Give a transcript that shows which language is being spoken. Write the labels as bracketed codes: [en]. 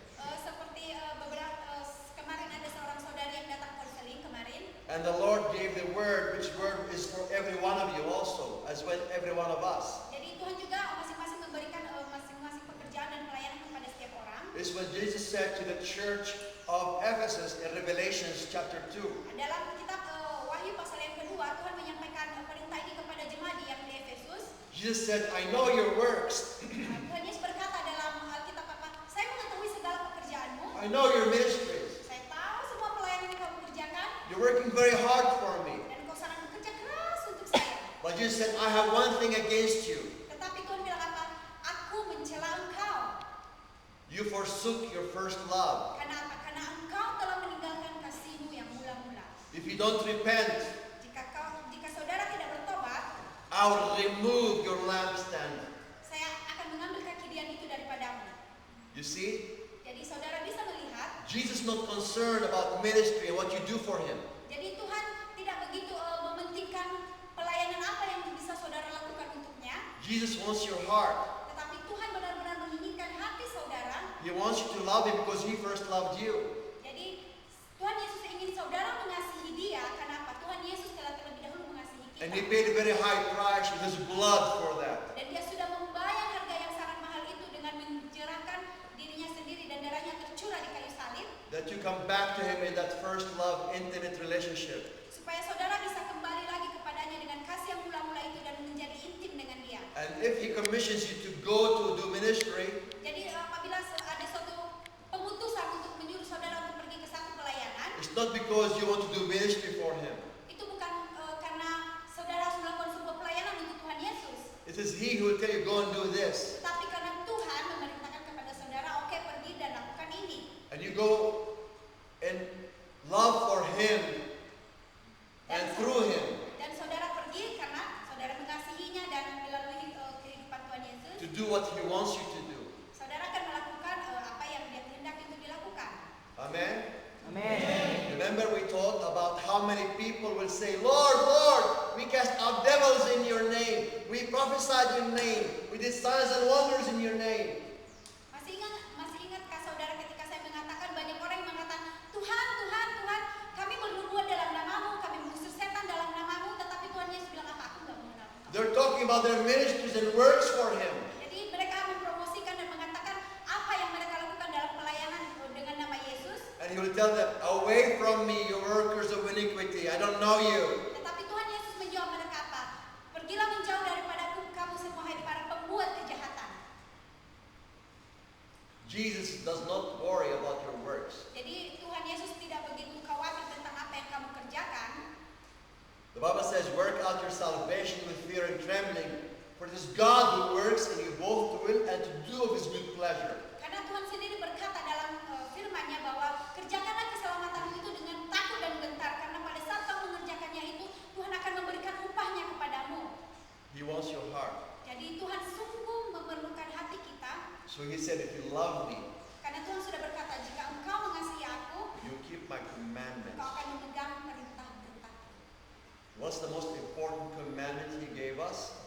[id] Seperti beberapa kemarin ada seorang saudari yang datang konseling kemarin. [en] And the Lord gave the word, which word is for every one of you also, as well every one of us. [id] Jadi Tuhan juga masing-masing memberikan masing-masing pekerjaan dan pelayanan kepada setiap orang. [en] It's what Jesus said to the church of Ephesus in Revelation chapter 2. [id] Dalam kitab Wahyu pasal yang kedua, Tuhan menyampaikan perintah ini kepada jemaat yang di Efesus. [en] Jesus said, I know your works. [id] Tuhan Yesus berkata dalam Alkitab apa? Saya mengetahui segala pekerjaanmu. [en] I know your ministries. [id] Saya tahu semua pelayanan yang kamu kerjakan. [en] You're working very hard for me. [id] Dan kau sangat bekerja keras untuk saya. [en] But Jesus said, I have one thing against you. [id] Tetapi Tuhan bilang apa? Aku mencela engkau. [en] You forsook your first love. [id] Karena apa? Karena engkau telah meninggalkan kasihmu yang mula-mula. [en] If you don't repent, [id] Jika saudara tidak bertobat, [en] I will remove your lampstand. [id] saya akan mengambil kakidian itu daripadamu. [en] You see? [id] Jadi saudara bisa melihat. [en] Jesus is not concerned about ministry and what you do for Him. [id] Jadi Tuhan tidak begitu mementingkan pelayanan apa yang bisa saudara lakukan untuknya. [en] Jesus wants your heart. [id] Tetapi Tuhan benar-benar menginginkan hati saudara. [en] He wants you to love Him because He first loved you. [id] Jadi Tuhan Yesus ingin saudara mengasihi Dia karena apa? Tuhan Yesus telah terlebih dahulu mengasihi kita. [en] And He paid a very high price with His blood for that. [id] Dan Dia sudah membayar harga yang sangat mahal itu dengan mencurahkan dirinya sendiri dan darahnya tercurah di kayu salib. [en] That you come back to Him in that first love, intimate relationship. [id] Supaya saudara bisa kembali lagi kepadanya dengan kasih yang mula-mula itu dan menjadi intim dengan Dia. [en] And if He commissions you to go to do ministry, [id] Jadi apabila ada suatu pemutusan untuk menyuruh saudara untuk pergi ke satu pelayanan, [en] it's not because you want to do ministry for Him. [id] itu bukan karena saudara harus melakukan sebuah pelayanan untuk Tuhan Yesus. [en] It is He who will tell you, go and do this. [id] Tetapi karena Tuhan memerintahkan kepada saudara, oke pergi dan lakukan ini. [en] And you go in love for Him and through Him [id] Dan saudara pergi karena saudara mengasihinya dan melalui kehidupan Tuhan Yesus. [en] to do what He wants you to do. [id] Saudara akan melakukan apa yang Dia kehendaki untuk dilakukan. [en] Amen? Amen. Remember we talked about how many people will say, Lord, Lord, we cast out devils in your name. We prophesied in your name. We did signs and wonders in your name. [id] Masih ingatkah saudara ketika saya mengatakan banyak orang yang mengatakan, Tuhan, Tuhan, Tuhan, kami bernubuat dalam namamu, kami mengusir setan dalam namamu, tetapi Tuhan Yesus bilang apa? Aku nggak mengenal. [en] They're talking about their ministries and works for Him. [id] Jadi mereka mempromosikan dan mengatakan apa yang mereka lakukan dalam pelayanan dengan nama Yesus. [en] And He will tell them, away from me, you workers of iniquity. I don't know you. [id] Tetapi Tuhan Yesus menjawab mereka apa? Pergilah menjauh daripadaku kamu semua hai para pembuat kejahatan. [en] Jesus does not worry about your works. [id] Jadi Tuhan Yesus tidak begitu khawatir tentang apa yang kamu kerjakan. [en] The Bible says, work out your salvation with fear and trembling, for it is God who works in you both to will and to do of His good pleasure. [id] Karena Tuhan sendiri berkata dalam firman-Nya bahwa kerjakanlah keselamatanmu itu dengan takut dan gentar, karena pada saat kamu mengerjakannya itu Tuhan akan memberikan upahnya kepadamu. [en] He wants your heart. [id] Jadi Tuhan sungguh memerlukan hati kita. [en] So He said, if you love me, [id] Karena Tuhan sudah berkata, jika engkau mengasihi aku, [en] you keep my [id] engkau [en] commandments. [id] akan memegang perintah-perintah. [en] What's the most important commandment He gave us?